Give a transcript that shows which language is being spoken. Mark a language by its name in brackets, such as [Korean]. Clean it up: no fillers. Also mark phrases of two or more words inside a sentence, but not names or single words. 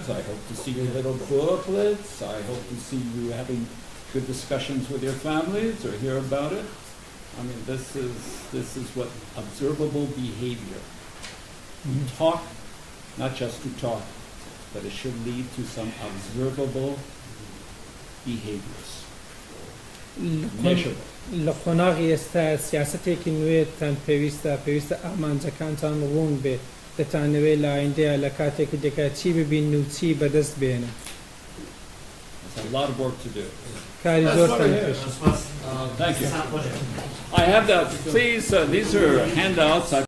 [English] I hope to see your little booklets. I hope to see you having good discussions with your families or hear about it. I mean, this is what observable behavior. Talk, not just to talk, but it should lead to some observable behaviors. Measurable. [Central Kurdish] لە قۆناغی ئێستا سیاسەتێکی نوێتان پێویستە ئامانجەکانتان ڕوون بێت دەتانەوێت لە ئایندەیە لە کاتێکی دەکا چی ببین و چی بەدەست بێنە. کاری زۆرتان پێشە. [English] Thank you. I have that. Please, these are handouts.